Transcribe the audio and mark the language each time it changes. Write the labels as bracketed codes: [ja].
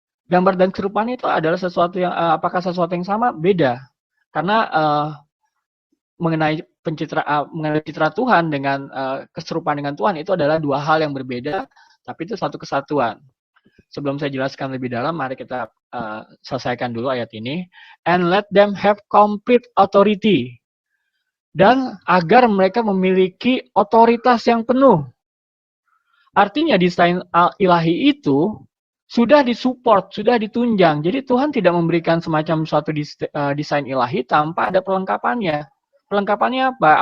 [id] Gambar dan keserupaan itu adalah sesuatu yang apakah sesuatu yang sama? Beda. Karena mengenai citra Tuhan dengan keserupaan dengan Tuhan itu adalah dua hal yang berbeda, tapi itu satu kesatuan. Sebelum saya jelaskan lebih dalam, mari kita selesaikan dulu ayat ini. [en] And let them have complete authority. [id] Dan agar mereka memiliki otoritas yang penuh. Artinya desain ilahi itu sudah disupport, sudah ditunjang. Jadi Tuhan tidak memberikan semacam suatu desain ilahi tanpa ada pelengkapannya. Pelengkapannya apa?